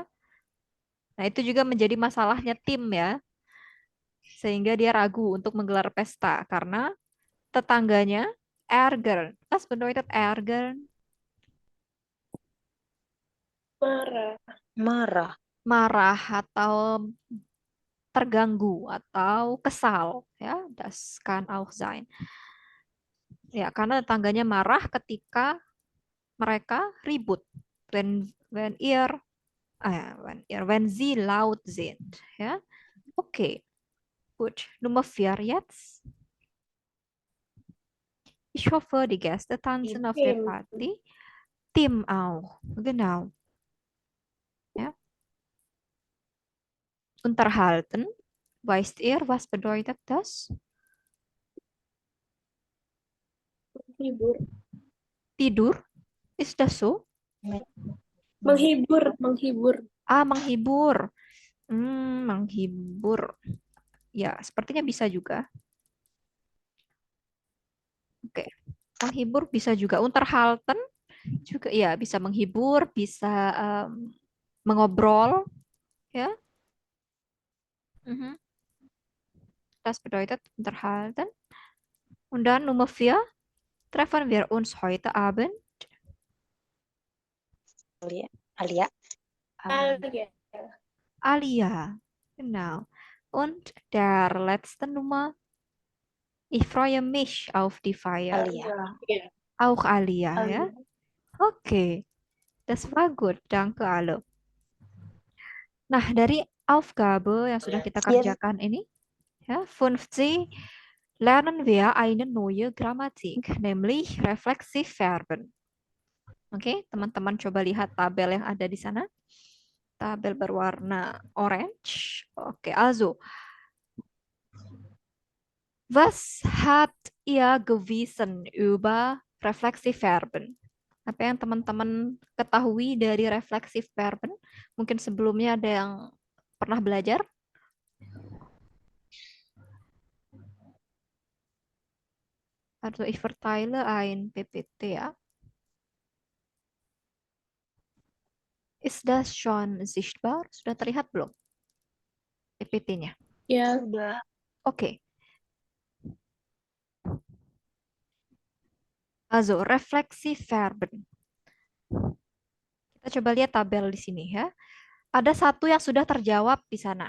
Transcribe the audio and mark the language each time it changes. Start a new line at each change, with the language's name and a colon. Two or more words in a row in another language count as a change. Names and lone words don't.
Indonesian: Nah, itu juga menjadi masalahnya tim ya. Sehingga dia ragu untuk menggelar pesta karena tetangganya ärgern.
German: Was bedeutet ärgern?
Indonesian: Marah. Marah. Marah atau terganggu atau kesal ya,
German: das kann auch sein.
Indonesian: Ya, karena tetangganya marah ketika mereka ribut.
German: Wenn sie laut sind,
Indonesian: ya. Oke.
German: Gut. Nummer 4 jetzt. Ich hoffe, die Gäste tanzen auf der Tim. Party. Tim auch. Genau. Ja. Unterhalten. Weißt ihr, was bedeutet das?
Indonesian: Menghibur. Tidur?
German: Ist das so?
Indonesian: Menghibur. Menghibur. Menghibur. Menghibur. Ya, sepertinya bisa juga. Oke. Menghibur bisa juga. Unterhalten juga ya, bisa menghibur, bisa mengobrol, ya.
German: Das bedeutet unterhalten. Und dann Nummer 4. Treffen wir uns heute Abend? Alia. Alia. Alia. Genau. Und der letzte Nummer. Ich freue mich auf die Feier. Alia.
Indonesian: Ya.
German: Auch Alia, ya. Oke. Das war gut. Danke alle.
Indonesian: Nah, dari Aufgabe yang sudah kita kerjakan ini, ya,
German: 5C lernen wir eine neue Grammatik, nämlich Reflexivverben.
Indonesian: Oke, teman-teman coba lihat tabel yang ada di sana. Tabel berwarna orange. Oke,
German: also, was hat ihr gewissen über Reflexivverben?
Indonesian: Apa yang teman-teman ketahui dari Reflexivverben? Mungkin sebelumnya ada yang pernah belajar?
German: Also, ich verteile ein PPT ya. Ist das schon sichtbar?
Indonesian: Sudah terlihat belum PPT-nya? Ya, Sudah.
German: Oke. Also, Reflexivverben.
Indonesian: Kita coba lihat tabel di sini ya. Ada satu yang sudah terjawab di sana.